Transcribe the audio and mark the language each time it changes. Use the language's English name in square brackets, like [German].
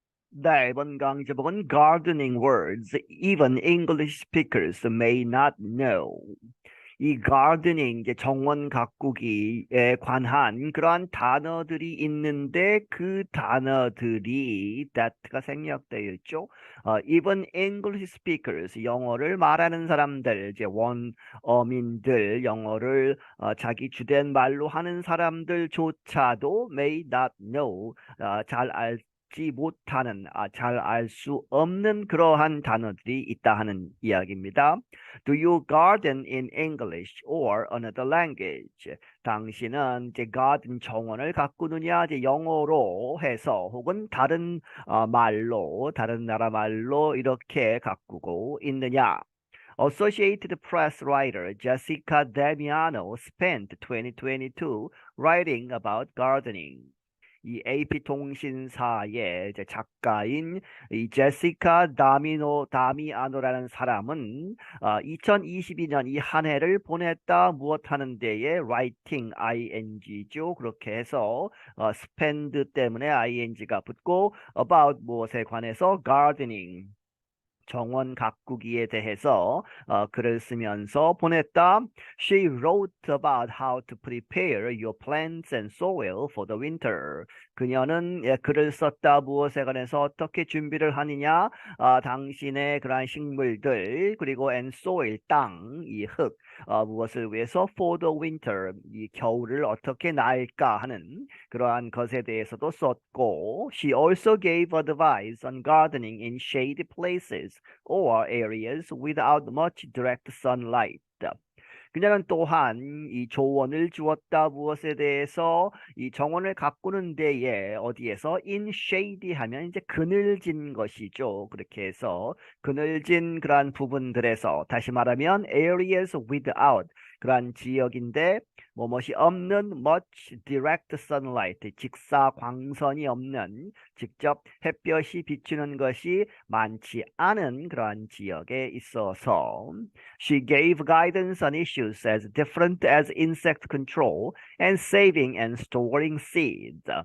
[Korean] 네, 이번 강의 제목은 [English] Gardening Words Even English Speakers May Not Know. [Korean] 이 gardening, 이제 정원 가꾸기에 관한 그러한 단어들이 있는데 그 단어들이 that가 생략되어 있죠. [English] Even English speakers, [Korean] 영어를 말하는 사람들, 이제 원어민들, 영어를 자기 주된 말로 하는 사람들조차도 [English] may not know, [Korean] 잘 알지 못하는, 잘 알 수 없는 그러한 단어들이 있다 하는 이야기입니다. [English] Do you garden in English or another language? [Korean] 당신은 이제 garden 정원을 가꾸느냐, 이제 영어로 해서 혹은 다른 말로, 다른 나라 말로 이렇게 가꾸고 있느냐? [English] Associated Press writer Jessica Damiano spent 2022 writing about gardening. [Korean] 이 AP통신사의 이제 작가인 이 제시카 다미아노라는 사람은 2022년 이 한 해를 보냈다 무엇 하는 데에 writing ing죠. 그렇게 해서 spend 때문에 ing가 붙고 about 무엇에 관해서 gardening 정원 가꾸기에 대해서 글을 쓰면서 보냈다. [English] She wrote about how to prepare your plants and soil for the winter. [Korean] 그녀는 글을 썼다. 무엇에 관해서 어떻게 준비를 하느냐? 당신의 그러한 식물들 그리고 [English] and soil [Korean] 땅, 이 흙, 무엇을 위해서 [English] for the winter, [Korean] 이 겨울을 어떻게 날까 하는 그러한 것에 대해서도 썼고 [English] She also gave advice on gardening in shady places or areas without much direct sunlight. [Korean] 그녀는 또한 이 조언을 주었다. 무엇에 대해서 이 정원을 가꾸는 데에 어디에서 [English] in shady [Korean] 하면 이제 그늘진 것이죠. 그렇게 해서 그늘진 그러한 부분들에서 다시 말하면 [English] areas without [Korean] 그러한 지역인데 뭐뭇이 없는 [English] much direct sunlight [Korean] 직사 광선이 없는 직접 햇볕이 비추는 것이 많지 않은 그러한 지역에 있어서 [English] She gave guidance on issues as different as insect control and saving and storing seeds.